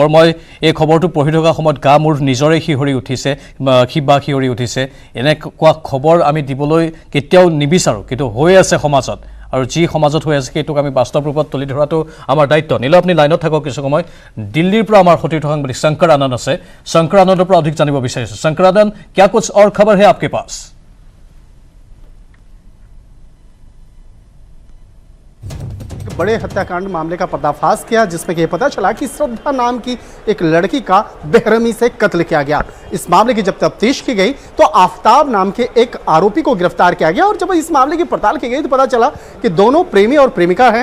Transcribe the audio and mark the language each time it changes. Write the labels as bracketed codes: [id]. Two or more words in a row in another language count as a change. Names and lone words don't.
[as] মই এই খবৰটো পঢ়ি থকা সময়ত গা মোৰ নিজৰে শিহৰি উঠিছে। এনেকুৱা খবৰ আমি দিবলৈ কেতিয়াও নিবিচাৰোঁ, কিন্তু হৈ আছে সমাজত, আৰু যি সমাজত হৈ আছে সেইটোক আমি বাস্তৱ ৰূপত তুলি ধৰাটো আমাৰ দায়িত্ব। নিলয়, আপুনি লাইনত থাকক কিছু সময়। দিল্লীৰ পৰা আমাৰ সতীৰ্থ সাংবাদিক শংকৰ আনন্দ আছে, শংকৰ আনন্দৰ পৰা অধিক জানিব বিচাৰিছোঁ। শংকৰ আনন্দ, [hi] क्या कुछ और खबर है आपके पास? बड़े हत्याकांड मामले का पर्दाफाश किया, जिसमें यह पता चला कि श्रद्धा नाम की एक लड़की का बेरहमी से कत्ल किया गया। इस मामले की जब तफ्तीश की गई तो आफ्ताब नाम के एक आरोपी को गिरफ्तार किया गया, और जब इस मामले की पड़ताल की गई तो पता चला कि दोनों प्रेमी और प्रेमिका हैं।